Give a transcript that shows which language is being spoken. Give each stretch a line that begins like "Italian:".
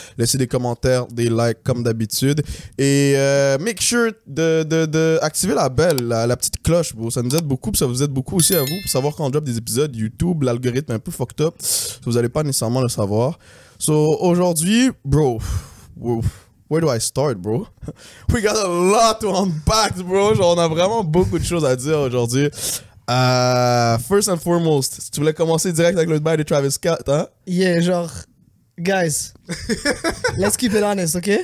French: Laissez des commentaires, des likes comme d'habitude. Et
English: make sure
French: de activer la belle, la petite cloche, bro. Ça nous aide beaucoup, puis ça vous aide beaucoup aussi à vous pour savoir quand on drop des épisodes. YouTube, l'algorithme est un peu
English: fucked up.
French: Vous n'allez pas nécessairement le savoir.
English: So,
French: aujourd'hui,
English: bro... Where do I start, bro? We got a lot to unpack, bro.
French: Genre, on a vraiment beaucoup de choses à dire aujourd'hui.
English: First and foremost,
French: si tu voulais commencer direct avec le bail de Travis Scott, hein?
English: Yeah, genre, guys, let's keep it honest, okay?